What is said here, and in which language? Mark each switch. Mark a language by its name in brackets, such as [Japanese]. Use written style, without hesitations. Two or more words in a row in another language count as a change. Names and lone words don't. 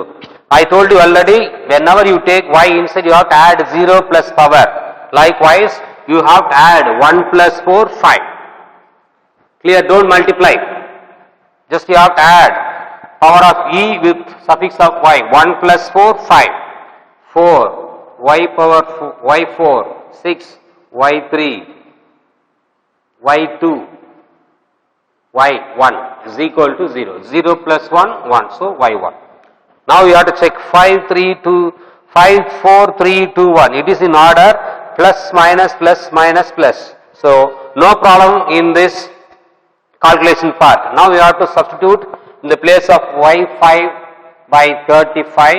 [English] I told you already, whenever you take y inside, you have to add 0 plus power. Likewise, you have to add 1 plus 4, 5. Clear? Don't multiply. Just you have to add power of e with suffix of y. 1 plus 4, 5. 4, y power 4, y4, 6, y3, y2, y1 is equal to 0. 0 plus 1, 1. So, y1. Now you have to check 5, 3, 2, 5, 4, 3, 2, 1. It is in order plus minus plus minus plus. So, no problem in this calculation part. Now we have to substitute in the place of y5 by 35.